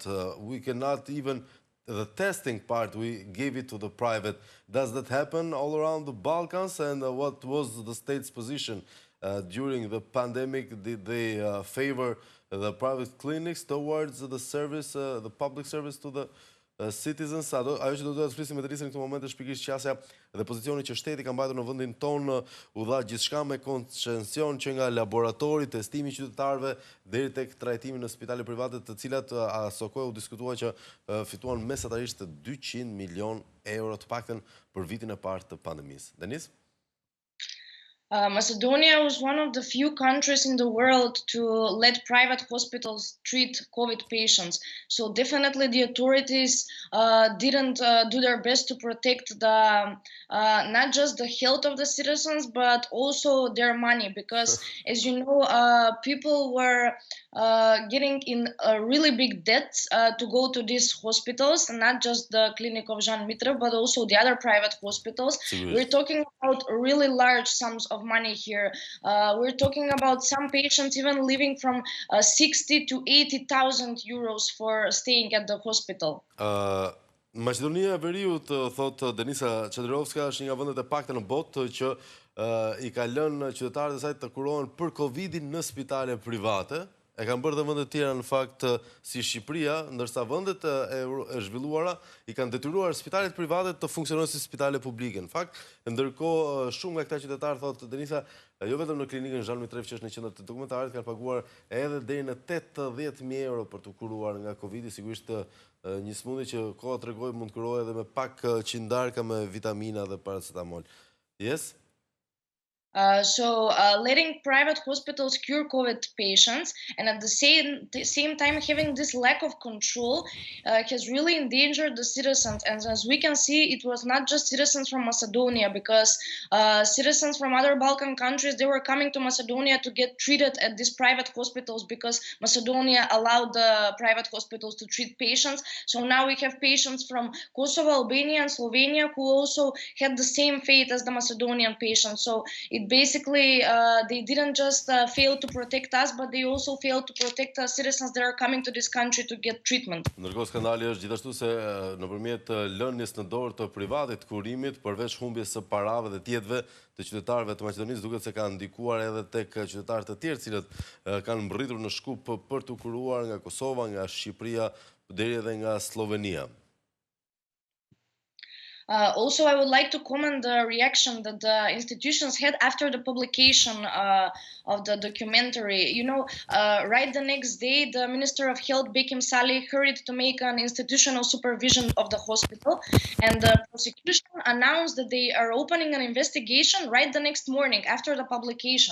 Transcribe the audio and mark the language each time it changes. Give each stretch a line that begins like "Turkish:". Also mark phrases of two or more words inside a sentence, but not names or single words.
English: We cannot even the testing part, we gave it to the private. Does that happen all around the Balkans? And what was the state's position during the pandemic? Did they favor the private clinics towards the service, the public service to the citizens?
Albanian: Ajo që do të flisim me Denicën në këtë moment është pikërisht qasja dhe pozicioni që shteti ka mbajtur në vendin tonë, u dha gjithçka me koncesion që nga laboratori, testimi i qytetarëve deri tek trajtimi në spitale private, të cilat aso kohë u diskutua që fituan mesatarisht 200 milion euro të paktën për vitin e parë të pandemisë. Denis?
English: Macedonia was one of the few countries in the world to let private hospitals treat COVID patients. So definitely the authorities didn't do their best to protect not just the health of the citizens, but also their money. Because as you know, people were getting in really big debts to go to these hospitals, not just the clinic of Zhan Mitrev, but also the other private hospitals. We're talking about really large sums of money here. We're talking about some patients even living from 60 to 80,000 euros for staying at the hospital.
Albanian: Maqedonia e Veriut, thot Denica Chadikovska, është një nga vendet e pakta në botë që i ka lënë qytetarët e saj të kurohen për Covidin në spitale private. E kanë bërë dhe vendet tjera në fakt si Shqipëria, ndërsa vendet e zhvilluara i kanë detyruar spitalet private të funksionojnë si spitale publike. Në fakt, ndërkohë shumë nga këta qytetarë, thotë Denica, jo vetëm në klinikën Zhan Mitrev që është në qendër të dokumentarit, kanë paguar edhe deri në 80.000 euro për të kuruar nga Covidi. Sigurisht një smundje që koha tregoi mund të kurohej edhe me pak qindarka me vitamina dhe paracetamol.
English: Yes? So letting private hospitals cure COVID patients and at the same time having this lack of control has really endangered the citizens. And as we can see, it was not just citizens from Macedonia, because citizens from other Balkan countries, they were coming to Macedonia to get treated at these private hospitals because Macedonia allowed the private hospitals to treat patients. So now we have patients from Kosovo, Albania and Slovenia who also had the same fate as the Macedonian patients. So it basically, they didn't just fail to protect us, but they also failed to protect citizens that are coming to this country to get treatment.
Albanian: Ndërkohë skandali është gjithashtu se nëpërmjet lënies në dorë të privatit kurimit, përveç humbjes së parave dhe tjetëve të qytetarëve të Maqedonisë, duket se ka ndikuar edhe tek qytetarë të tjerë, cilët kanë mbërritur në Shkup për të kuruar nga Kosova, nga Shqipëria, deri edhe nga Slovenia.
English: Also, I would like to comment the reaction that the institutions had after the publication of the documentary. You know, right the next day, the Minister of Health, Bekim Salih, hurried to make an institutional supervision of the hospital, and the prosecution announced that they are opening an investigation right the next morning after the publication.